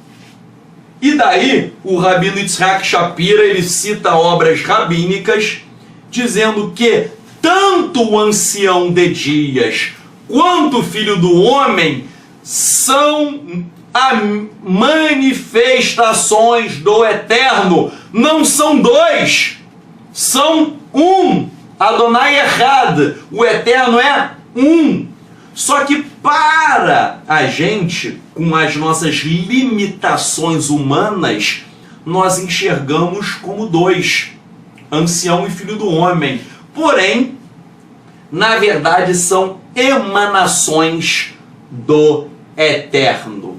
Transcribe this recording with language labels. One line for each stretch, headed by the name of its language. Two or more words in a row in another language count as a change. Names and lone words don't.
Portuguese: E daí, o Rabino Yitzhak Shapira, ele cita obras rabínicas, dizendo que tanto o ancião de dias, quanto o Filho do Homem, são manifestações do Eterno. Não são dois, são um.
Hebrew: אדני אחד,
Portuguese: o Eterno é um. Só que para a gente, com as nossas limitações humanas, nós enxergamos como dois, ancião e Filho do Homem. Porém, na verdade, são emanações do Eterno.